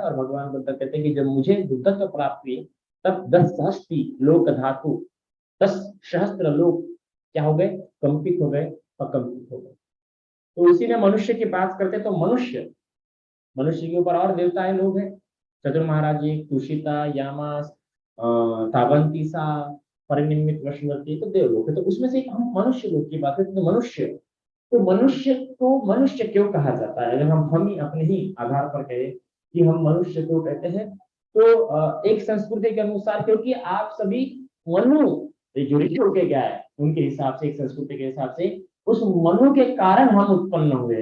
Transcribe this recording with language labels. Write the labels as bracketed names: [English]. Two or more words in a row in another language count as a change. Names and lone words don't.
[Hindi] और भगवान बुद्ध कहते हैं कि जब मुझे बुद्धत्व प्राप्त हुई तब 10 सहस्त्री लोक धातु, 10 सहस्त्र लोक क्या हो गए, कंपित हो गए, अकंपित हो गए। तो इसी में मनुष्य की बात करते तो मनुष्य, मनुष्य के ऊपर और देवताएं लोग हैं, चतुर महाराज जी, तुषिता, यामास, तावंतीसा, परिनिमित वशुमती, तो देवलोक है। तो उसमें से हम मनुष्य लोग की बात करते तो मनुष्य, तो मनुष्य को मनुष्य क्यों कहा जाता है? अगर हम ही अपने ही आधार पर कहें कि हम मनुष्य क्यों कहते हैं, तो एक संस्कृति के अनुसार, क्योंकि आप सभी मनु जो ऋषि होके गया है उनके हिसाब से, एक संस्कृति के हिसाब से, उस मनु के कारण हम उत्पन्न हुए।